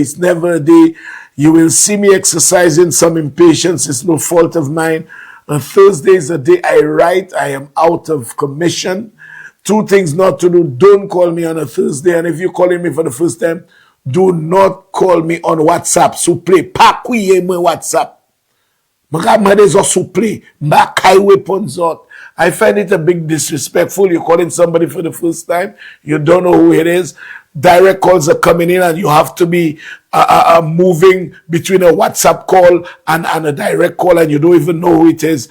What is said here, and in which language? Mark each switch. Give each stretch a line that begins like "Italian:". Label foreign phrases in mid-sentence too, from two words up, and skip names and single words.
English: It's never a day. You will see me exercising some impatience. It's no fault of mine. A Thursday is a day I write. I am out of commission. Two things not to do: don't call me on a Thursday. And if you're calling me for the first time, do not call me on WhatsApp.
Haitian Creole: Souple, pa kouye mwen WhatsApp.
English: I find it a big disrespectful. You're calling somebody for the first time. You don't know who it is. Direct calls are coming in, and you have to be moving between a WhatsApp call and a direct call, and you don't even know who it is.